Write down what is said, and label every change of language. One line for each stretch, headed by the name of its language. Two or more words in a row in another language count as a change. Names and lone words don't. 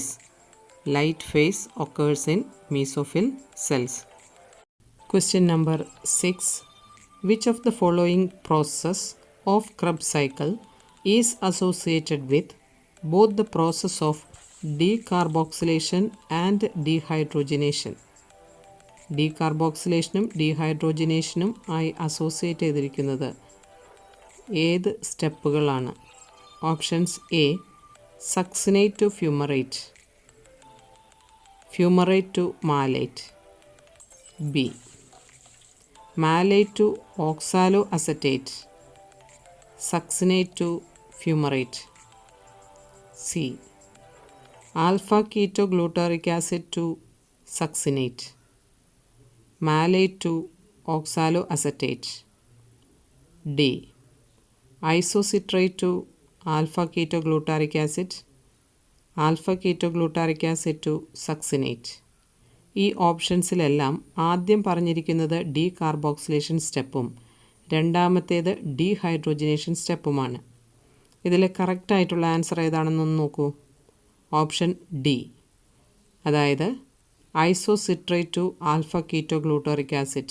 English: Light phase occurs in mesophyll cells. Question number 6. Which of the following process of Krebs cycle is associated with both the process of decarboxylation and dehydrogenation?
Malayalam: ഡീകാർബോക്സിലേഷനും ഡീഹൈഡ്രോജനേഷനും ആയി അസോസിയേറ്റ് ചെയ്തിരിക്കുന്നത് ഏത് സ്റ്റെപ്പുകളാണ്?
English: options A succinate to fumarate, fumarate to malate, B malate to oxaloacetate, succinate to fumarate, C alpha ketoglutaric acid to succinate, malate to oxaloacetate, D isocitrate to alpha ketoglutaric acid, alpha ketoglutaric acid to succinate.
Malayalam: ഈ ഓപ്ഷൻസിലെല്ലാം ആദ്യം പറഞ്ഞിരിക്കുന്നത് ഡീകാർബോക്സിലേഷൻ സ്റ്റെപ്പും രണ്ടാമത്തേത് ഡീഹൈഡ്രോജനേഷൻ സ്റ്റെപ്പുമാണ്. ഇതിൽ കറക്റ്റായിട്ടുള്ള ആൻസർ ഏതാണെന്നൊന്ന് നോക്കൂ.
English: option D, അതായത് isocitrate to alpha ketoglutaric acid.